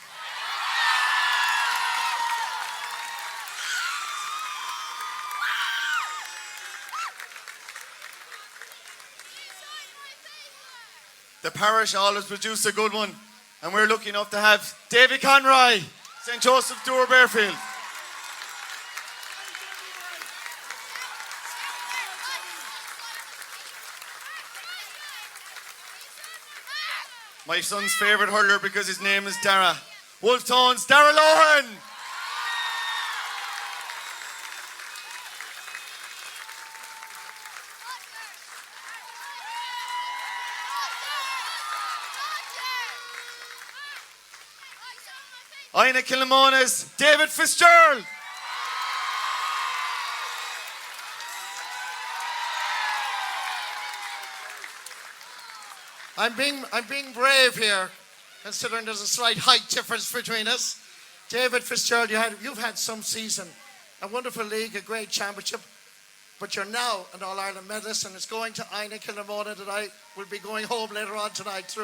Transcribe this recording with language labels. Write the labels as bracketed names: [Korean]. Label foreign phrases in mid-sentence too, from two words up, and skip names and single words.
[English] The parish always produce a good one, and we're lucky enough to have Davy Conroy, St. Joseph Doer Bearfield. My son's favourite hurler because his name is Dara. Wolf Tones, Dara Lohan! Ina Kilnamona's David Fitzgerald. I'm being brave here, considering there's a slight height difference between us. David Fitzgerald, you've had some season, a wonderful league, a great championship, but you're now an All-Ireland medalist, and it's going to Ina Kilnamona that I will be going home later on tonight through.